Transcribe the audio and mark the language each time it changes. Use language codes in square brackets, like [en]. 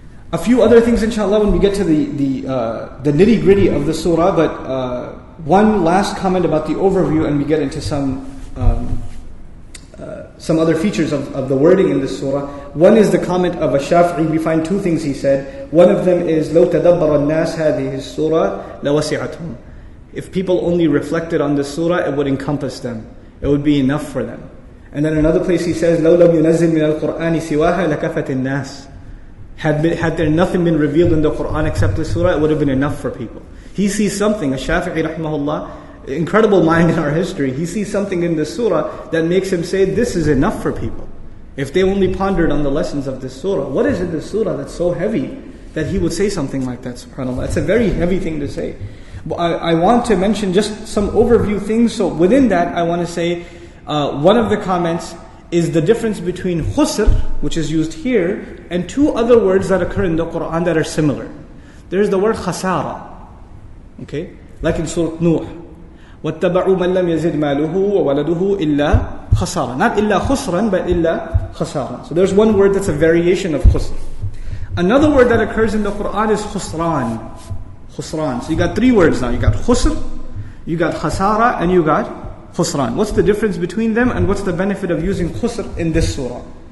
[en] A few other things, inshallah, when we get to the nitty gritty of the surah. But one last comment about the overview, and we get into some other features of the wording in this surah. One is the comment of Ash-Shafi'i. We find 2 things he said. One of them is [ar] لو تدبر الناس هذه السورة لوسعتهم. [en] If people only reflected on this surah, it would encompass them. It would be enough for them. And then another place he says [ar] لو لم ينزل من القرآن سواها لكفت الناس. [en] Had there nothing been revealed in the Quran except this surah, it would have been enough for people. He sees something, Ash-Shafi'i rahimahullah, incredible mind in our history, he sees something in this surah that makes him say, this is enough for people. If they only pondered on the lessons of this surah. What is in this surah that's so heavy that he would say something like that, subhanAllah? It's a very heavy thing to say. I want to mention just some overview things. So within that, I want to say, one of the comments is the difference between khusr, which is used here, and 2 other words that occur in the Quran that are similar. There's the word khasara, okay? Like in Surah Nuh. [ar] وَاتَّبَعُوا مَنْ لَمْ يَزِدْ مَالُهُ وَوَلَدُهُ إِلَّا خَسَارًا. Not إِلَّا خُسْرًا, but إِلَّا خَسَارًا. [en] So there's one word that's a variation of khusr. Another word that occurs in the Quran is khusran. Khusran. So you got 3 words now. You got khusr, you got khasara, and you got khusran. What's the difference between them, and what's the benefit of using khusr in this surah?